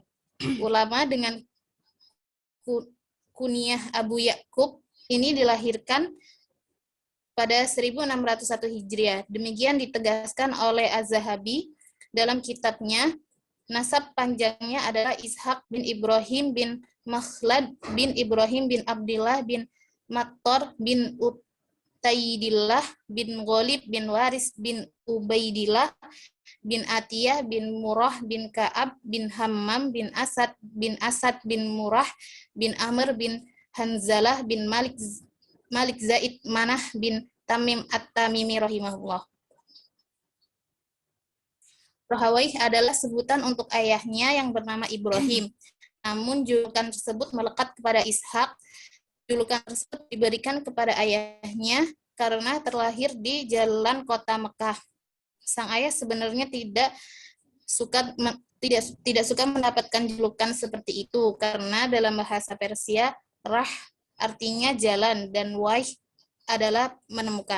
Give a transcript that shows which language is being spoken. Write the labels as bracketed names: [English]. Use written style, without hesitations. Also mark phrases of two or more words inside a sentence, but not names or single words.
[Indonesian] Ulama dengan kunyah Abu Ya'qub ini dilahirkan pada 1601 Hijriah. Demikian ditegaskan oleh Az-Zahabi dalam kitabnya. Nasab panjangnya adalah Ishaq bin Ibrahim bin Makhlad bin Ibrahim bin Abdillah bin Mattor bin Utaidillah bin Ghalib bin Waris bin Ubaidillah bin Atiyah bin Murrah bin Ka'ab bin Hammam bin Asad bin Murrah bin Amr bin Hanzalah bin Malik Zaid Manah bin Tamim At-Tamimi rahimahullah. Rahawayh adalah sebutan untuk ayahnya yang bernama Ibrahim. Namun julukan tersebut melekat kepada Ishaq. Julukan tersebut diberikan kepada ayahnya karena terlahir di jalan kota Mekah. Sang ayah sebenarnya tidak suka mendapatkan julukan seperti itu karena dalam bahasa Persia rah artinya jalan dan wayh adalah menemukan.